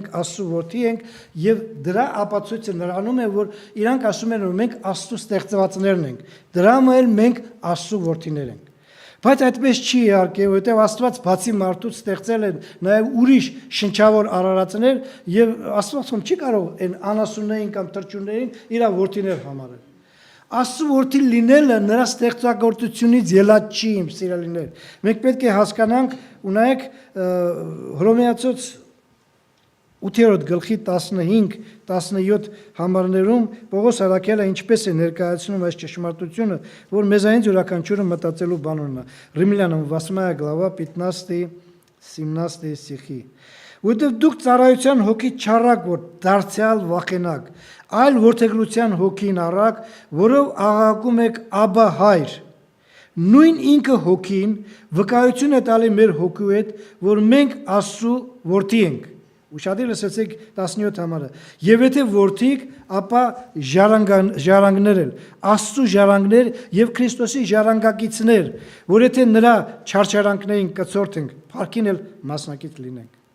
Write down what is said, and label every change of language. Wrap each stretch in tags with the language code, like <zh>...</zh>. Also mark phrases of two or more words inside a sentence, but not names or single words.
<hy>մենք Աստծո որդի ենք, եւ դրա ապացույցը նրանում է, որ իրանք ասում են, որ մենք Աստծո ստեղծվածներն ենք։ Դրա համար էլ մենք Աստծո որդիներ ենք։ Բայց այդպես չի իհարկե, որովհետև Աստված բացի մարդուց ստեղծել է նաև ուրիշ շնչավոր արարածներ եւ Աստված չի կարող այն անասուններին կամ թռչուններին իր որդիներ համարել։ Աստծո որդի լինելը նրա ստեղծագործությունից ելած չի, իմ սիրելիներ։ Մենք պետք է հասկանանք, ու նայեք Հռոմեացոց 8-րդ գլխի 15-17 համարներում Պողոս Արաքելը ինչպես է ներկայացնում այս ճշմարտությունը, որ մեզանից յուրաքանչյուրը մտածելու բան ունենա։</hy> <ru>Римлянам 8 глава</ru> <hy>15-17 стихи։ Որտեղ դուք ծառայության հոգի չառակ, որ դարձյալ վախենակ, այլ որդեգրության հոգին առակ, որով աղաղակում եք Աբա Հայր։ Նույն ինքը հոգին վկայություն է տալի մեր հոգու հետ, որ մենք Աստծո որդի ենք։ Ուշադիր լսեցեք 17 համարը։ Եվ եթե որդիք, ապա ժառանգներ էլ, Աստծո ժառանգներ եւ Քրիստոսի ժառանգակիցներ, որ եթե նրա չարչարանքներին կծորթենք, փառքին էլ մասնակից լինենք։</hy>